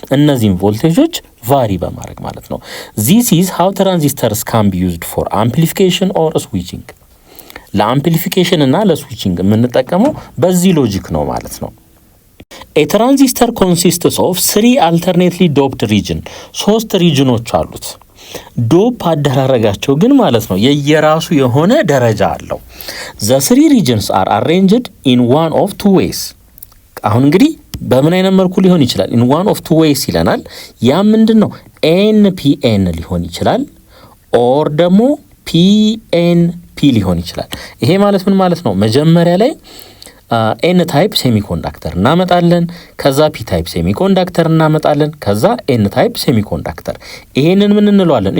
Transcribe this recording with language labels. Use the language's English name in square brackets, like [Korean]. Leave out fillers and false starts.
[Amharic] እነዚህን ቮልቴጆች ቫሪ በማድረግ ማለት ነው። [English] this is how transistors can be used for amplification or switching። [Amharic] ለአምፕሊፊኬሽን እና ለስዊቺንግ የምንጠቀመው በዚህ ሎጂክ ነው ማለት ነው። [English] a transistor consists of 3 alternately doped region [Amharic] 3 ሪጅኖች አሉት። ዶፕ አደራረጋቸው ግን ማለት ነው የየራሱ የሆነ ደረጃ አለው። [English] the 3 regions are arranged in one of 2 ways። [Amharic] አሁን እንግዲህ በምን አይነት መልኩ ሊሆን ይችላል? [English] in one of 2 ways [Amharic] ይለናል። ያ ምንድነው? NPN ሊሆን ይችላል ኦር ደግሞ PNP ሊሆን ይችላል። ይሄ ማለት ምን ማለት ነው? መጀመሪያ ላይ ኤን ታይፕ ሴሚኮንዳክተር እናመጣለን። ከዛ ፒ ታይፕ ሴሚኮንዳክተር እናመጣለን። ከዛ ኤን ታይፕ ሴሚኮንዳክተር። ይሄንን ምን እንለዋለን?